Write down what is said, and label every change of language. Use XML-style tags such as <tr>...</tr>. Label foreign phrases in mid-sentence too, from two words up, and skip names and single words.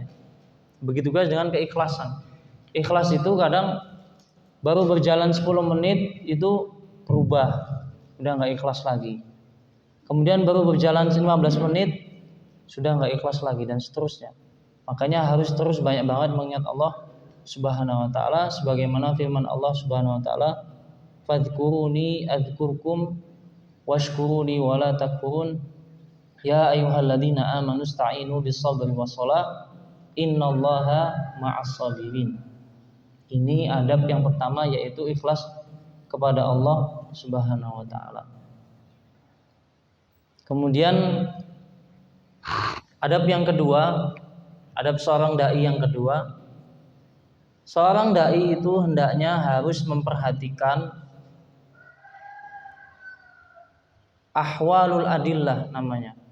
<id>Begitu guys dengan keikhlasan. Ikhlas itu kadang baru berjalan 10 menit itu berubah, udah nggak ikhlas lagi. Kemudian baru berjalan 15 menit sudah nggak ikhlas lagi, dan seterusnya. Makanya harus terus banyak banget mengingat Allah</id> <ar>سبحانه وتعالى,</ar> <id>sebagaimana firman Allah</id> <ar>سبحانه وتعالى, فاذكروني أذكركم واشكروني ولا تكفرون يا أيها الذين آمنوا استعينوا بالصبر والصلاة إن الله مع الصابرين.</ar> <id>Ini adab yang pertama, yaitu ikhlas kepada Allah</id> <ar>سبحانه وتعالى.</ar> <id>Kemudian adab yang kedua, adab seorang dai yang kedua, seorang dai itu hendaknya harus memperhatikan</id> <ar>أحوال الأدلة</ar> <id>namanya.</id>